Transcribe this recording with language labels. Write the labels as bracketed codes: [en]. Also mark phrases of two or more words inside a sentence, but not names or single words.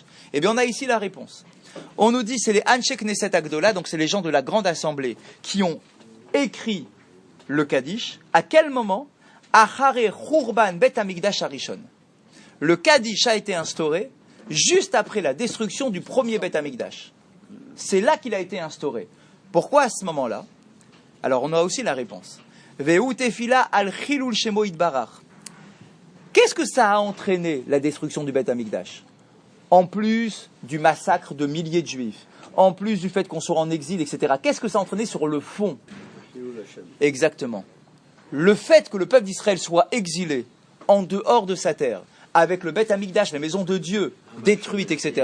[fr] Eh bien, on a ici la réponse. On nous dit c'est les [he] אנשי כנסת הגדולה, [fr] donc c'est les gens de la grande assemblée qui ont écrit le Kaddish. À quel moment? [he] אחרי חורבן בית המקדש הראשון. [fr] Le Kaddish a été instauré juste après la destruction du premier Beth Amikdash. C'est là qu'il a été instauré. Pourquoi à ce moment-là? Alors on a aussi la réponse. [he] והוא תפילה על חילול שמו יתברך. [fr] Qu'est-ce que ça a entraîné, la destruction du Beth Amikdash? En plus du massacre de milliers de juifs, en plus du fait qu'on soit en exil, etc. Qu'est-ce que ça a entraîné sur le fond? Exactement. Le fait que le peuple d'Israël soit exilé en dehors de sa terre, avec le Beth Amikdash, la maison de Dieu, détruite, etc.